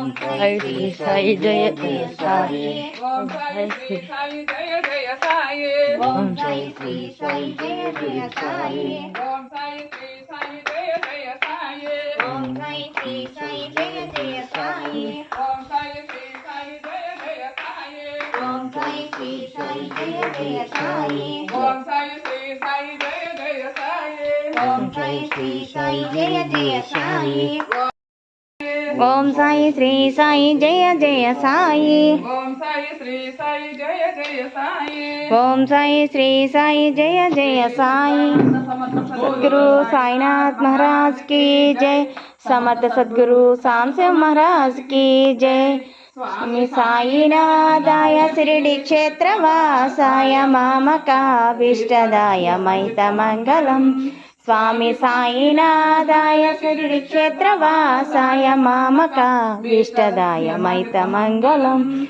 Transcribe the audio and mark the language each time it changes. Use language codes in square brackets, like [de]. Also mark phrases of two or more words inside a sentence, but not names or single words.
[te] సాయి శ్రీ సాయి జయ జయ సాయి ఓం సాయి శ్రీ సాయి జయ జయ సాయి ఓం సాయి శ్రీ సాయి జయ జయ సాయి ఓం సాయి శ్రీ సాయి జయ జయ సాయి ఓం సాయి శ్రీ సాయి జయ జయ సాయి ఓం సాయి శ్రీ సాయి జయ జయ సాయి ఓం సాయి శ్రీ సాయి జయ జయ సాయి ఓం సాయి శ్రీ సాయి జయ జయ సాయి ఓం సాయి శ్రీ సాయి జయ జయ సాయి ఓం సాయి శ్రీ సాయి జయ జయ సాయి ఓం సాయి శ్రీ సాయి జయ జయ సాయి ఓం సాయి శ్రీ సాయి జయ జయ సాయి సద్గురు సాయినాథ్ [hi] महाराज की जय समर्थ सद्गुरु सामशिव महाराज की जय [sa] स्वामी साईनाथाय शिरडी क्षेत्रवासाय मामकाभीष्टदाय मैतमङ्गलम् स्वामी साईनाथाय शिरडी क्षेत्रवासाय मामकाभीष्टदाय मैतमङ्गलम्